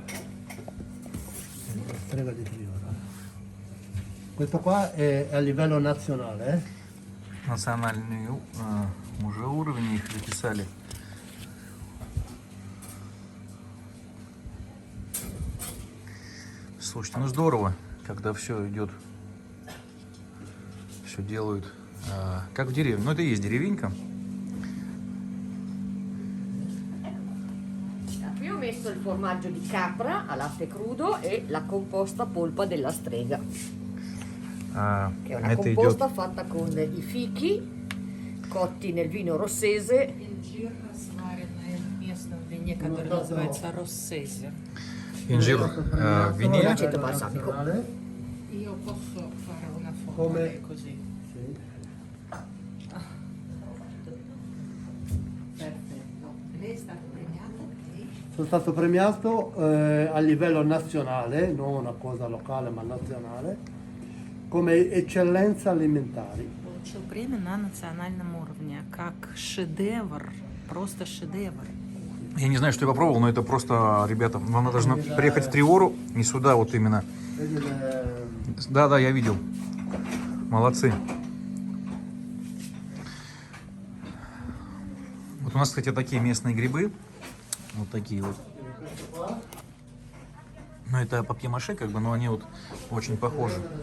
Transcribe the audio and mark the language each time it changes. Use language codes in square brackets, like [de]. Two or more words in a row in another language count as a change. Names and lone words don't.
[it] La strega di Triora. Questo qua è a livello nazionale, [ru] Национальный уже уровень их записали. Слушайте, ну здорово, когда все идет, все делают, как в деревне. Ну это и есть деревенька. [it] Qui ho messo il formaggio di capra a latte crudo e la composta polpa della strega, che è una [ru] Это идет [it] composta fatta con i fichi cotti nel vino rossese. [ru] Инжир, сваренный в местном вине, который называется россези. инжир в вине. [it] L'aceto balsamico. Io posso fare una Come- formula così. Sì. Perfetto. Lei è stato premiata? Sì. Sono stato premiato a livello nazionale, non una cosa locale ma nazionale, come eccellenza alimentari. [ru] Получил премию на национальном уровне, как шедевр, просто шедевр. Я не знаю, что я попробовал, но это просто, ребята, вам надо должно приехать в Триору, не сюда вот именно. [it] Vedi le- [ru] Да, я видел. Молодцы. Вот у нас, кстати, такие местные грибы. Вот такие вот. Ну, это папье-маше, как бы, но они вот очень похожи.